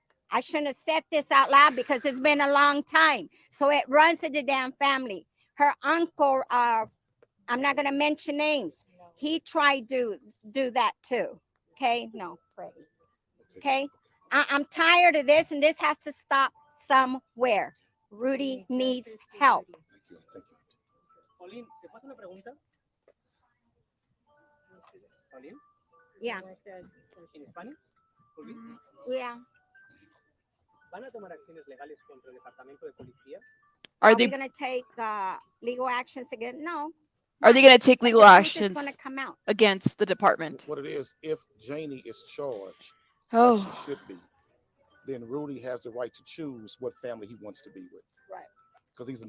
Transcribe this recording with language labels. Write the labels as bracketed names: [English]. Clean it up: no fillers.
[English] I shouldn't have said this out loud because it's been a long time. So it runs in the damn family. Her uncle, I'm not going to mention names. He tried to do that too. Okay. No, Freddie. Okay. I'm tired of this and this has to stop somewhere. Rudy needs help. Thank you. [Spanish] Pauline, ¿te puedo hacer una pregunta? [English] Pauline? Yeah. In Spanish? Yeah. [Spanish] ¿Van a tomar acciones legales contra el departamento de policía? [English] Are they going to take legal actions again? No. Are they going to take legal actions come out against the department? What it is, if Janie is charged, like she should be, then Rudy has the right to choose what family he wants to be with. Right. Because he's an